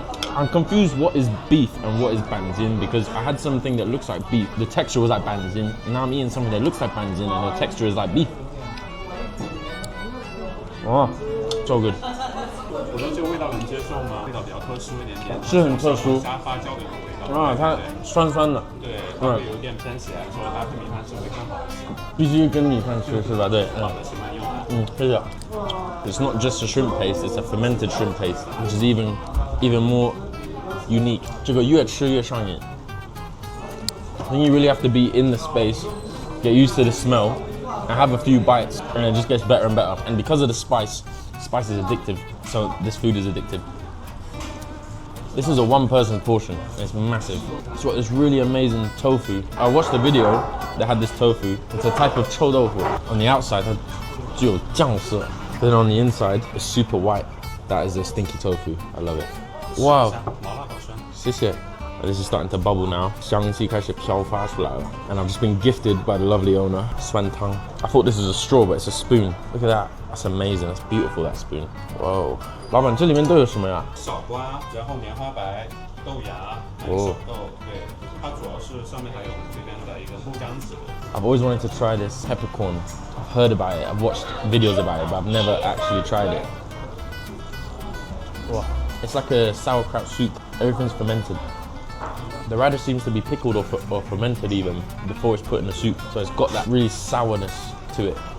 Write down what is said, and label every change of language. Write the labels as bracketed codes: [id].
[en] I'm confused what is beef and what is banzin because I had something that looks like beef. The texture was like banzin, and now I'm eating something that looks like banzin and the texture is like beef. Oh, so good. [zh] 我说这个味道能接受吗？味道比较特殊一点点，是很特殊。沙发椒的一个味道。啊，它酸酸的。对，会有一点偏咸，说搭配米饭吃会更好一些。必须跟米饭吃是吧？对，好的，喜欢用的。谢谢。 [en] It's not just a shrimp paste; it's a fermented shrimp paste, which is even more unique. [zh] 这个越吃越上瘾。 [en] Then you really have to be in the space, get used to the smell, and have a few bites, and it just gets better and better. And because of the spice is addictive, so this food is addictive. This is a one-person portion, and it's massive. It's got this really amazing tofu. I watched a video that had this tofu. It's a type of臭豆腐. On the outside, [zh] 它只有酱色. [en] Then on the inside, it's super white. That is a stinky tofu. I love it. Wow. [zh] 麻辣好酸。谢谢. [en] This is starting to bubble now. [zh] 香气开始飘发出来了. [en] And I've just been gifted by the lovely owner, Swan Tang. I thought this was a straw, but it's a spoon. Look at that. That's amazing. That's beautiful, that spoon. Whoa. [zh] 老板，这里面都有什么呀？小瓜，然后棉花白、豆芽、还有手豆。对，它主要是上面还有我们这边的一个木姜子。 [en] I've always wanted to try this peppercorn. I've heard about it. I've watched videos about it, but I've never actually tried it. Wow. It's like a sauerkraut soup. Everything's fermented. The radish seems to be pickled or fermented even before it's put in the soup, so it's got that really sourness to it.